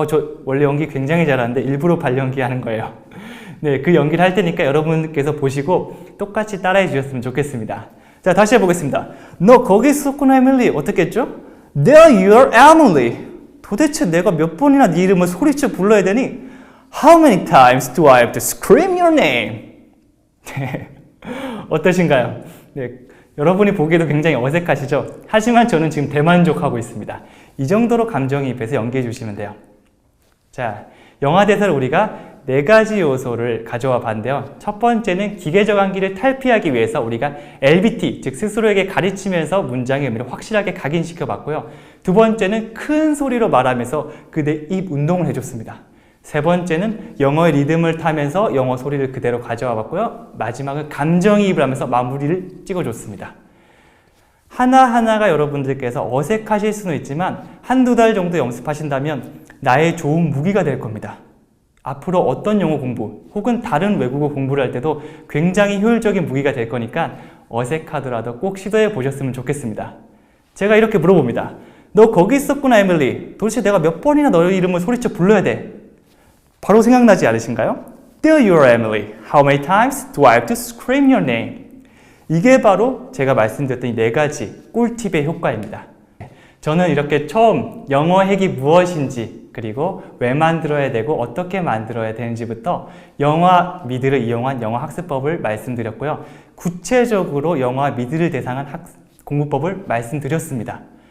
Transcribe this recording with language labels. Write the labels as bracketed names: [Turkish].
[Korean] 저 원래 연기 굉장히 잘하는데 일부러 발연기 하는 거예요. 네, 그 연기를 할 테니까 여러분께서 보시고 똑같이 따라해 주셨으면 좋겠습니다. 자, 다시 해보겠습니다. 너 거기 있었구나, 에밀리. [English] 어떻게 했죠? There you're Emily. [Korean] 도대체 내가 몇 번이나 네 이름을 소리쳐 불러야 되니? [English] How many times do I have to scream your name? 네. 어떠신가요? [Korean] 네, 여러분이 보기에도 굉장히 어색하시죠? 하지만 저는 지금 대만족하고 있습니다. 이 정도로 감정이입해서 연기해 주시면 돼요. 자, 영어 대사를 우리가 4가지 요소를 가져와 봤는데요. 첫 번째는 기계적 암기를 탈피하기 위해서 우리가 LBT, 즉 스스로에게 가르치면서 문장의 의미를 확실하게 각인시켜 봤고요. 두 번째는 큰 소리로 말하면서 그대 입 운동을 해줬습니다. 세 번째는 영어의 리듬을 타면서 영어 소리를 그대로 가져와 봤고요. 마지막은 감정이입을 하면서 마무리를 찍어줬습니다. 하나하나가 여러분들께서 어색하실 수는 있지만 한두 달 정도 연습하신다면 나의 좋은 무기가 될 겁니다. 앞으로 어떤 영어 공부 혹은 다른 외국어 공부를 할 때도 굉장히 효율적인 무기가 될 거니까 어색하더라도 꼭 시도해 보셨으면 좋겠습니다. 제가 이렇게 물어봅니다. 너 거기 있었구나, 에밀리. 도대체 내가 몇 번이나 너의 이름을 소리쳐 불러야 돼? 바로 생각나지 않으신가요? [English] There you are, Emily. How many times do I have to scream your name? [Korean] 이게 바로 제가 말씀드렸던 이 4가지 꿀팁의 효과입니다. 저는 이렇게 처음 영어 핵이 무엇인지 그리고 왜 만들어야 되고 어떻게 만들어야 되는지부터 영어와 미드를 이용한 영어 학습법을 말씀드렸고요. 구체적으로 영어와 미드를 대상한 공부법을 말씀드렸습니다.